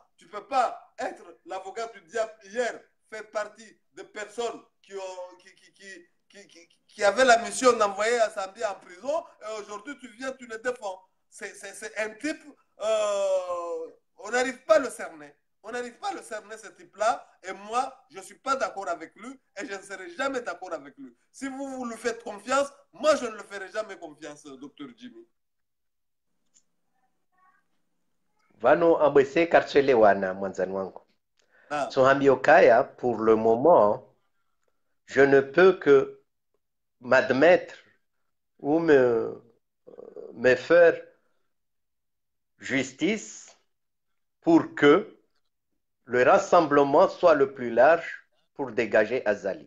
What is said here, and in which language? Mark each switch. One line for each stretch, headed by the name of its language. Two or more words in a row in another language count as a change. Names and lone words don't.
French: Tu ne peux pas être l'avocat du diable hier, faire partie des personnes qui avaient la mission d'envoyer Sambi en prison, et aujourd'hui, tu viens, tu le défends. C'est un type, on n'arrive pas à le cerner. On n'arrive pas à le cerner, ce type-là. Et moi, je ne suis pas d'accord avec lui et je ne serai jamais d'accord avec lui. Si vous lui faites confiance, moi, je ne le ferai jamais confiance, docteur Jimmy.
Ngazidja Comorian: Vano ambese karchelewana mwanzani wangu.
French: Okaya, pour le moment, je ne peux que m'admettre ou me faire justice pour que le rassemblement soit le plus large pour dégager Azali.